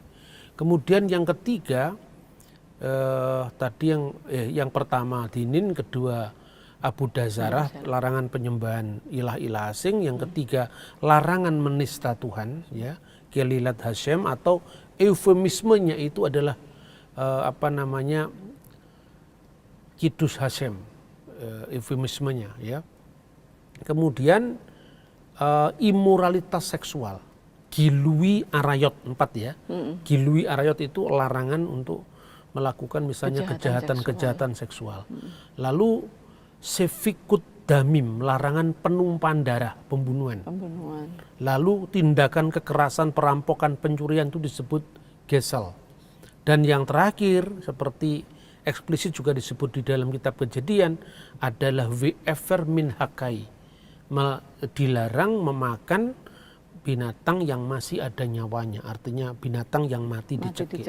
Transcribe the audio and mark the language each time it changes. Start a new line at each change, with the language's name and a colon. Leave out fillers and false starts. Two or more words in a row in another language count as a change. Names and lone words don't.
Indonesian: Kemudian yang ketiga, tadi yang pertama dinin, kedua
Hebrew: עבודה זרה,
Indonesian: larangan penyembahan ilah-ilah asing, yang ketiga larangan menista Tuhan, ya,
Hebrew: קללת השם,
Indonesian: atau eufemismenya itu adalah
Hebrew: קידוש השם,
Indonesian: eufemismenya, ya. Kemudian imoralitas seksual,
Hebrew: גילוי עריות 4 ya. גילוי עריות
Indonesian: itu larangan untuk melakukan misalnya kejahatan seksual. Lalu
Hebrew: שפיכות דמים,
Indonesian: larangan penumpahan darah, pembunuhan. Lalu tindakan kekerasan, perampokan, pencurian itu disebut gesel. Dan yang terakhir seperti eksplisit juga disebut di dalam kitab Kejadian adalah
Hebrew: ואבר מן החי,
Indonesian: dilarang memakan binatang yang masih ada nyawanya, artinya binatang yang mati dicekik.